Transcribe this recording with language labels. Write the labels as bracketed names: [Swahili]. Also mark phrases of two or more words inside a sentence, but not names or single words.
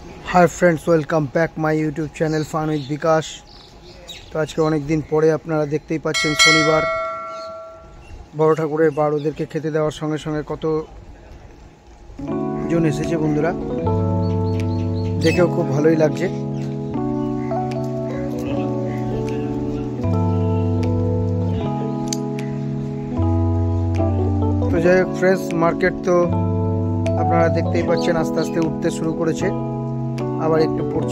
[English] Hi friends, welcome back my YouTube channel with Vikas. [Bangla] তো আজ কে অনেক দিন পরে আপনারা দেখতেই পাচ্ছেন শনিবার বড় ঠাকুরের বার ওদেরকে খেতে দেওয়ার সঙ্গে সঙ্গে কতজন এসেছে বন্ধুরা, দেখেও খুব ভালোই লাগছে। তো যাই হোক [English] fresh market [Bangla] তো আপনারা দেখতেই পাচ্ছেন আস্তে আস্তে উঠতে শুরু করেছে, আবার একটু পড়ছে।